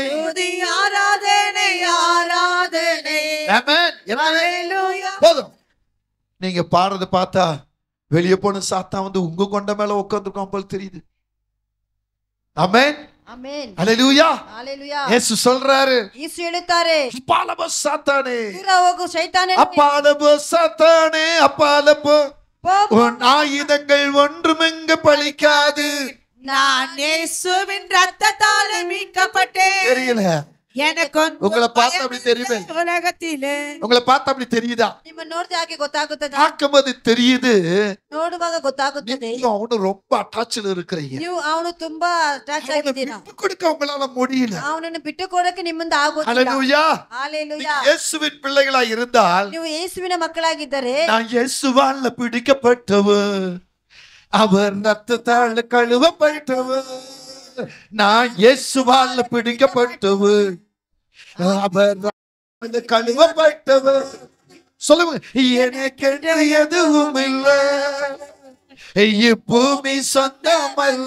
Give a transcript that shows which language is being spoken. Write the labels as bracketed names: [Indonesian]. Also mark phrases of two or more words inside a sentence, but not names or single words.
[Tamil] ஆராதனை ஆராதனை. ஆமென். ஹalleluya. போதும். நீங்க பாடுறது பார்த்தா வெளியே போன சாத்தான் வந்து உங்க கொண்ட மேல உட்கார்ந்துருக்கான் போல தெரியுது. ஆமென். [Kannada] ಆಮೆನ್. [Tamil] ஹalleluya. ஹalleluya. இயேசு சொல்றாரு, [Kannada] ಯೇಸು ಹೇಳುತ್ತಾರೆ, [Tamil] அப்பால போ சாத்தானே, [Kannada] ದೂರ ಹೋಗು ಶೈತಾನೇ, [Tamil] அப்பால போ சாத்தானே, அப்பால போ, போ. உன் ஆயுதங்கள் ஒன்றுமெங்க பலிக்காது. நான் இயேசுவின் ரத்தத்தால் மீட்கப்பட்டேன். தெரியல எனக்கு உங்களை பார்த்தா அப்படி தெரியுது. உலகத்திலே உங்களை பார்த்தா அப்படி தெரியுதா? [Kannada] ನಿಮ್ಮ ನೋಡಿದ ಹಾಗೆ ಗೊತ್ತಾಗುತ್ತದೆ. [Tamil] பார்க்கும்போது தெரியுது [Kannada] ನೋಡುವಾಗ ಗೊತ್ತಾಗುತ್ತದೆ. [Tamil] நீங்க அவனு ரொம்ப அட்டாச்ல இருக்கிறீங்க. [Kannada] ನೀವು ಅವನು ತುಂಬಾ ಅಟ್ಯಾಚ್ ಆಗಿದ್ದೀರಾ. [Tamil] விட்டு கொடுக்க உங்களால முடியல. [Kannada] ಅವನನ್ನು ಬಿಟ್ಟು ಕೊಡಕ್ಕೆ ನಿಮ್ಮಿಂದ ಆಗೋದಿಲ್ಲ. [Tamil] ஹalleluya. ஹalleluya. இயேசுவின் பிள்ளைகளா இருந்தால் [Kannada] ನೀವು ಯೇಸುವಿನ ಮಕ್ಕಳಾಗಿದ್ದರೆ [Tamil] நான் இயேசுவால பிடிக்கப்பட்டவர், அவர் ரத்தத்தால் கழுவப்பட்டவர். நான் இயேசுவால பிடிக்கப்பட்டவர், அவர் கழுவப்பட்டவர். சொல்லுங்க. எனக்கு எதுவும் இல்லை, இப்பூமி சொந்தமல்ல.